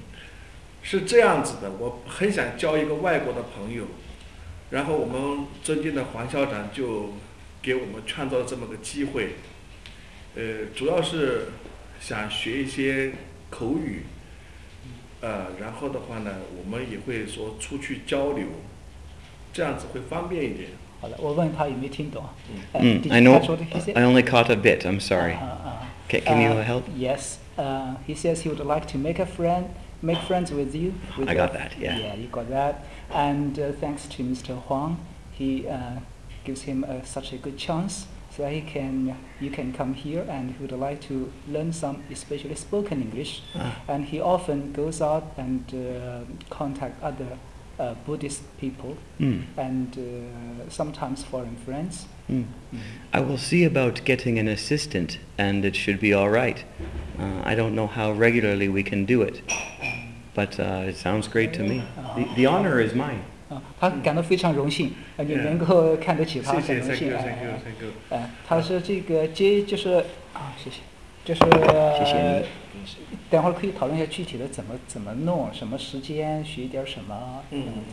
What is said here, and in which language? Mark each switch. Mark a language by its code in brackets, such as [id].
[zh] 嗯、是这样子的，我很想交一个外国的朋友，然后我们尊敬的黄校长就给我们创造这么个机会，主要是想学一些口语，然后的话呢我们也会说出去交流，这样子会方便一点。好的，我问他有没有听懂。 [en] 嗯、I know, I only caught a bit, I'm sorry. Can you help? Yes, he says he would like to make a friend, make friends with you. With I got that, yeah. Yeah, you got that. And thanks to Mr. Huang, he gives him such a good chance. So he can, you can come here and he would like to learn some especially spoken English. And he often goes out and contact other Buddhist people and sometimes foreign friends. I will see about getting an assistant and it should be all right. I don't know how regularly we can do it, but it sounds great to me. The honor is mine. [zh] 他感到非常荣幸，你能够看得起他，很荣幸。谢谢，他是这个接，就是啊，谢谢，就是。谢谢你。等会儿可以讨论一下具体的怎么弄，什么时间学点什么，嗯，